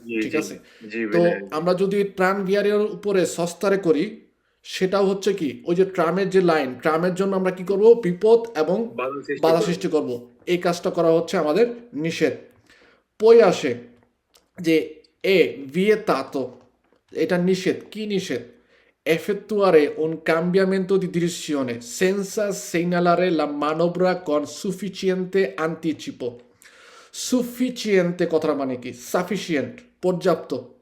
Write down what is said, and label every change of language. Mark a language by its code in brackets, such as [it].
[bn] ঠিক আছে, তো আমরা যদি ট্রাম বিয়ারিয়ার উপরে সস্তারে করি সেটাও হচ্ছে কি ওই যে ট্রামের যে লাইন, ট্রামের জন্য আমরা কি করব, বিপদ এবং বাধা সৃষ্টি করব। এই কাজটা করা হচ্ছে আমাদের নিষেধ। পই আসে যে vietato, এটা নিষেধ। কি নিষেধ? [it] effettuare un cambiamento di direzione senza segnalare la manovra con sufficiente anticipo. [bn] Sufficiente কথার মানে কি? Sufficient, পর্যাপ্ত।